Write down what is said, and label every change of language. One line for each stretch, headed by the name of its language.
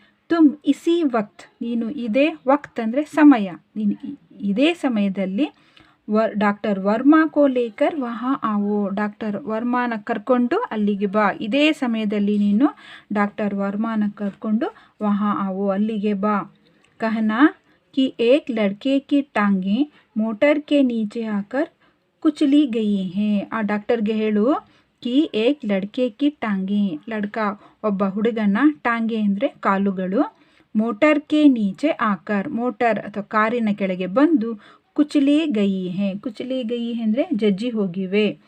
Hindi: ತುಮ್ ಇಸಿ ವಕ್ತ್,
Kannada: ನೀನು ಇದೇ,
Hindi: ವಕ್ತ್
Kannada: ಅಂದರೆ ಸಮಯ, ನೀನು ಇದೇ ಸಮಯದಲ್ಲಿ
Hindi: ಡಾಕ್ಟರ್ ವರ್ಮಾ ಕೋ ಲೇಕರ್ ವಹಾ ಆವೋ.
Kannada: ಡಾಕ್ಟರ್ ವರ್ಮಾನ ಕರ್ಕೊಂಡು ಅಲ್ಲಿಗೆ ಬಾ. ಇದೇ ಸಮಯದಲ್ಲಿ ನೀನು ಡಾಕ್ಟರ್ ವರ್ಮಾನ ಕರ್ಕೊಂಡು
Hindi: ವಹಾ ಆವೋ,
Kannada: ಅಲ್ಲಿಗೆ ಬಾ.
Hindi: ಕಹನಾ कि एक लड़के की टांगे मोटर के नीचे आकर कुचली गई हैं.
Kannada: ಆ ಡಾಕ್ಟರ್ಗೆ ಹೇಳು
Hindi: ಕಿ ಏಕ್ ಲಡ್ಕೆ ಕಿ ಟಾಂಗೆ,
Kannada: ಲಡ್ಕ ಒಬ್ಬ ಹುಡುಗನ, ಟಾಂಗೆ ಅಂದರೆ ಕಾಲುಗಳು,
Hindi: ಮೋಟರ್ ಕೆ ನೀಚೆ ಆಕರ್
Kannada: ಮೋಟರ್ ಅಥವಾ ಕಾರಿನ ಕೆಳಗೆ ಬಂದು,
Hindi: ಕುಚಲಿ ಗಯಿ ಹೇ, ಕುಚಲಿ ಗಯಿ
Kannada: ಅಂದರೆ ಜಜ್ಜಿ ಹೋಗಿವೆ.